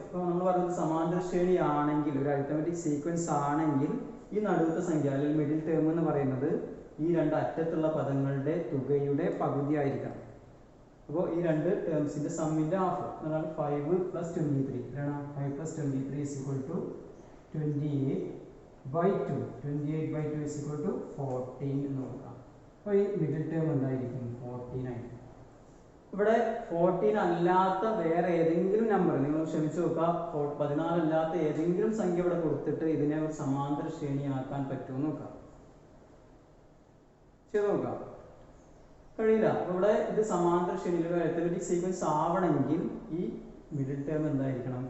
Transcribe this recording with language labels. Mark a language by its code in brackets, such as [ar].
[ml] ഇപ്പോൾ നമ്മൾ പറയുന്നത് സമാന്തര ശ്രേണി ആണെങ്കിൽ, ഒരു അരിത്മെറ്റിക് സീക്വൻസ് ആണെങ്കിൽ ഈ നടുവത്തെ സംഖ്യ അല്ലെങ്കിൽ മിഡിൽ ടേം എന്ന് പറയുന്നത് ഈ 2 അറ്റത്തുള്ള പദങ്ങളുടെ തുകയുടെ പകുതി ആയിരിക്കണം. അപ്പോൾ ഈ 2 ടേംസിന്റെ സമ്മിന്റെ ഹാഫ് എന്നാൽ 5 + 23 എത്രയാണ്? [en] 5 + 23 is equal to 28/2. [ml] 28/2 [en] is equal to [ml] 14 എന്ന് നോക്കാം. അപ്പോൾ ഈ മിഡിൽ ടേം എന്തായിരിക്കും? 14 ആയിരിക്കും. ഇവിടെ 14 അല്ലാത്ത വേറെ ഏതെങ്കിലും നമ്പർ നിങ്ങൾ ക്ഷമിച്ചു നോക്കുക. 14 അല്ലാത്ത ഏതെങ്കിലും സംഖ്യ ഇവിടെ കൊടുത്തിട്ട് ഇതിനെ ഒരു സമാന്തര ശ്രേണിയാക്കാൻ പറ്റുമോ നോക്കാം. ചെയ്ത് നോക്കാം. കഴിയില്ല. ഇവിടെ ഇത് സമാന്തര ശ്രേണിയിൽ ഒരു അരിത്മെറ്റിക് സീക്വൻസ് ആവണമെങ്കിൽ ഈ മിഡിൽ ടേം എന്തായിരിക്കണം?